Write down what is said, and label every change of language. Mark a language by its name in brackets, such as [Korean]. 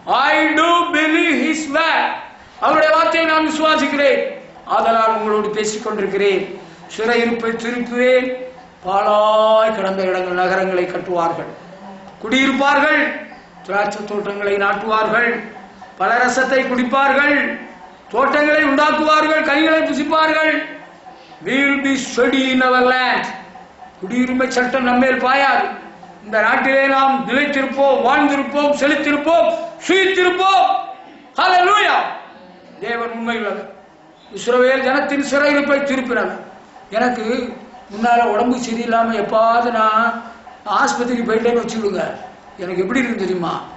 [English] I do believe his word. [Tamil] அவருடைய வார்த்தையை நான் விசுவாசிக்கிறேன், ஆதலால் உங்களோடு பேசிக் கொண்டிருக்கிறேன். சிறையிருப்பை திருப்புவேன். பாழாய் கிடந்த இடங்கள் நகரங்களை கட்டுவார்கள், குடியிருப்பார்கள், திராட்சை தோட்டங்களை நாட்டுவார்கள், பலரசத்தை குடிப்பார்கள், தோட்டங்களை உண்டாக்குவார்கள், கனிகளை புசிப்பார்கள். [English] We will be steady in our land. [Tamil] குடியுரிமை சட்டம் நம்மேல் பாயாது. இந்த நாட்டிலே நாம் நிலைத்திருப்போம், வாழ்ந்திருப்போம், செழித்திருப்போம், சுயித்திருப்போம். ஹல்லேலூயா. தேவன் உண்மையுள்ளவர். இஸ்ரவேல் ஜனத்தின் சிறையிருப்பை திருப்பினார். எனக்கு முன்னால உடம்பு சரியில்லாம எப்பாவது நான் ஆஸ்பத்திரிக்கு போயிட்டேன்னு வச்சுடுங்க, எனக்கு எப்படி இருக்கு தெரியுமா?